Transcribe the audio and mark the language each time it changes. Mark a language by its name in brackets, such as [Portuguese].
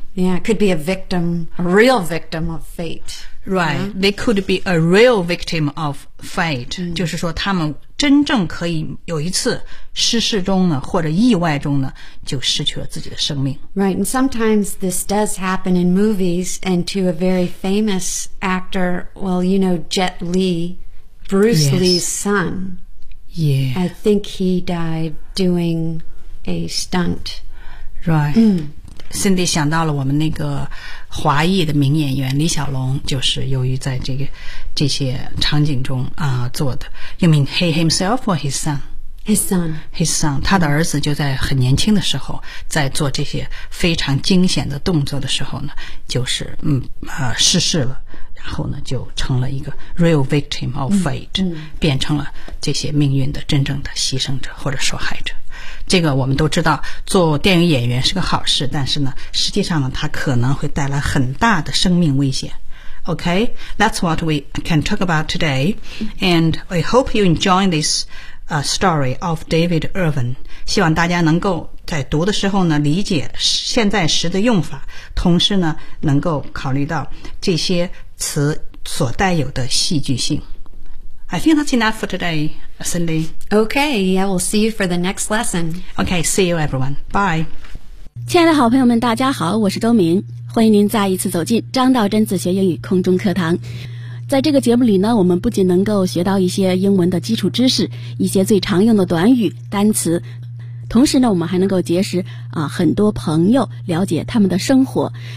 [English] yeah, could be a victim, a real victim of fate, right?、Yeah? They could be a real victim of fate.、Mm. [Chinese] 就是说，他们真正可以有一次失事中呢，或者意外中呢，就失去了自己的生命。 [English] Right, and sometimes this does happen in movies, and to a very famous actor. Well, you know, Jet Li, Bruce、 yes. Lee's son. Yeah, I think he died doing a stunt. Right. [Chinese] Cindy 想到了我们那个华裔的名演员李小龙就是由于在这些场景中啊、做的。 [English] You mean he himself or his son? His son. His son. [Chinese] 他的儿子就在很年轻的时候在做这些非常惊险的动作的时候呢就是逝世了然后呢就成了一个 [English] real victim of fate, [Chinese] 变成了这些命运的真正的牺牲者或者受害者。这个我们都知道做电影演员是个好事但是呢实际上呢它可能会带来很大的生命危险。 [English] Okay, that's what we can talk about today. And we hope you enjoy this、story of David Irvine. [Chinese] 希望大家能够在读的时候呢理解现在时的用法同时呢能够考虑到这些词所带有的戏剧性。 [English] I think that's enough for today, Cindy. Okay, yeah, we'll see you for the next lesson. Okay, see you everyone. Bye. [Chinese] 亲爱的好朋友们大家好我是周明。欢迎您再一次走进张道真自学英语空中课堂。在这个节目里呢我们不仅能够学到一些英文的基础知识一些最常用的短语单词。同时呢我们还能够结识啊很多朋友了解他们的生活。